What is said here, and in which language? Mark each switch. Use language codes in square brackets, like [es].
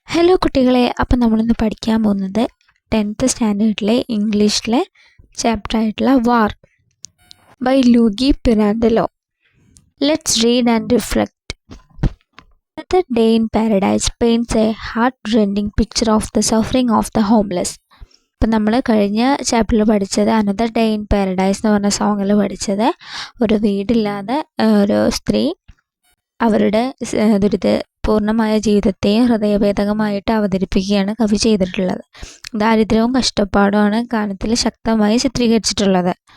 [ml] Hello കുട്ടികളെ, അപ്പം നമ്മളിന്ന് പഠിക്കാൻ പോകുന്നത് 10th സ്റ്റാൻഡേർഡിലെ ഇംഗ്ലീഷിലെ ചാപ്റ്റർ ആയിട്ടുള്ള വാർ by ലൂഗി പിറാൻഡലോ. [en] Let's read and reflect. Another day in paradise paints a heart-rending picture of the suffering of the homeless. [ml] ഇപ്പം നമ്മൾ കഴിഞ്ഞ ചാപ്റ്ററിൽ പഠിച്ചത് അനദർ ഡേ ഇൻ പാരഡൈസ് എന്ന് പറഞ്ഞ സോങ്ങിൽ പഠിച്ചത് ഒരു വീടില്ലാതെ ഒരു സ്ത്രീ അവരുടെ പൂർണ്ണമായ ജീവിതത്തെയും ഹൃദയഭേദകമായിട്ട് അവതരിപ്പിക്കുകയാണ് കവി ചെയ്തിട്ടുള്ളത്. ദാരിദ്ര്യവും കഷ്ടപ്പാടുമാണ് ഗാനത്തിൽ ശക്തമായി ചിത്രീകരിച്ചിട്ടുള്ളത്.